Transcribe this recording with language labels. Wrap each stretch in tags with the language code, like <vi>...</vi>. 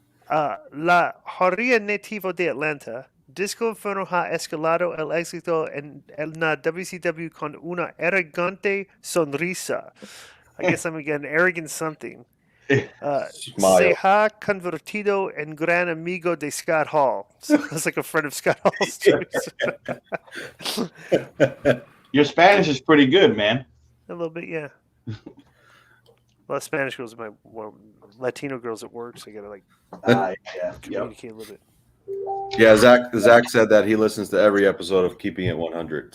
<es>La Joria Nativo de Atlanta. Disco Inferno ha escalado el éxito en la WCW con una arrogante sonrisa.</es> <en>I guess I'm again arrogant something.</en> <es>Se ha convertido en gran amigo de Scott Hall.</es> <en>So it's like a friend of Scott Hall's too. Your Spanish is pretty good, man. A little bit, yeah. A lot of Spanish girls, Latino girls at work, so I gotta communicate a little bit. Yeah, Zach said that he listens to every episode of Keeping It 100.</en>